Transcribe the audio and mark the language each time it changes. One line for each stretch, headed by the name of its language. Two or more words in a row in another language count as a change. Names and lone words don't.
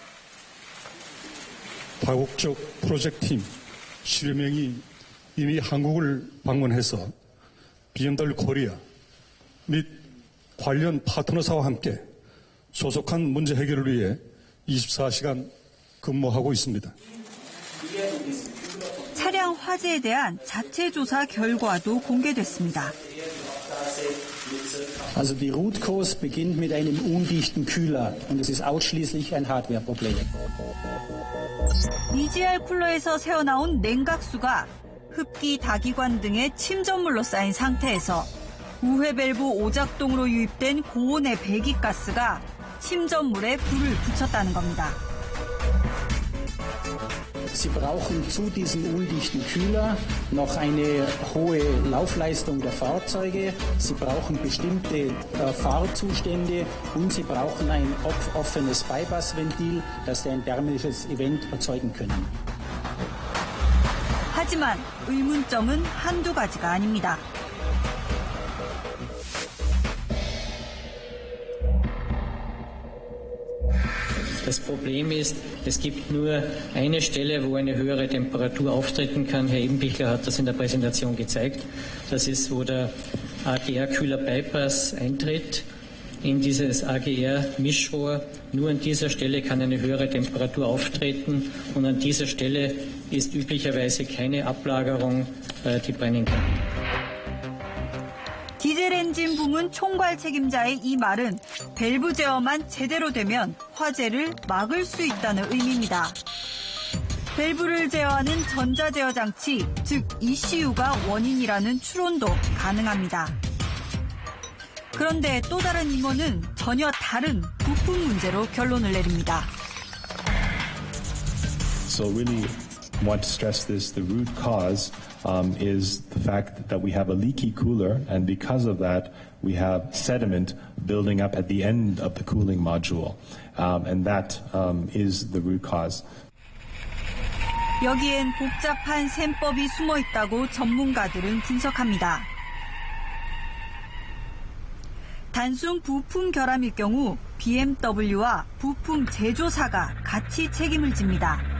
Korean: 다국적 프로젝트팀 10여 명이 이미 한국을 방문해서 BMW 코리아 및 관련 파트너사와 함께 조속한 문제 해결을 위해 24시간 근무하고 있습니다. 차량 화재에 대한 자체 조사 결과도 공개됐습니다.
German: Also die
English: Root Cause
German: beginnt mit einem undichten Kühler und es ist ausschließlich ein Hardwareproblem.
Korean: EGR 쿨러에서 새어나온 냉각수가 흡기, 다기관 등의 침전물로 쌓인 상태에서 우회 밸브 오작동으로 유입된 고온의 배기가스가 침전물에 불을 붙였다는 겁니다.
German: Sie brauchen zu diesem undichten Kühler noch eine hohe Laufleistung der Fahrzeuge. Sie brauchen bestimmte Fahrzustände und Sie brauchen ein offenes Bypassventil, das Sie ein thermisches Event erzeugen können.
Korean: 하지만 의문점은 한두 가지가 아닙니다.
German: Das Problem ist, es gibt nur eine Stelle, wo eine höhere Temperatur auftreten kann. Herr Ebenbichler hat das in der Präsentation gezeigt. Das ist, wo der AGR-Kühler-Bypass eintritt in dieses AGR-Mischrohr. Nur an dieser Stelle kann eine höhere Temperatur auftreten und an dieser Stelle ist üblicherweise keine Ablagerung, die brennen kann.
Korean: 디젤 엔진 부문 총괄 책임자의 이 말은 밸브 제어만 제대로 되면 화재를 막을 수 있다는 의미입니다. 밸브를 제어하는 전자제어 장치, 즉 ECU가 원인이라는 추론도 가능합니다. 그런데 또 다른 임원은 전혀 다른 부품 문제로 결론을 내립니다.
English: So really want to stress this, the root cause is the fact that we have a leaky cooler, and because of that, we have sediment building up at the end of the cooling module, and that is the root cause.
Korean: 여기엔 복잡한 셈법이 숨어 있다고 전문가들은 분석합니다. 단순 부품 결함일 경우 BMW와 부품 제조사가 같이 책임을 집니다.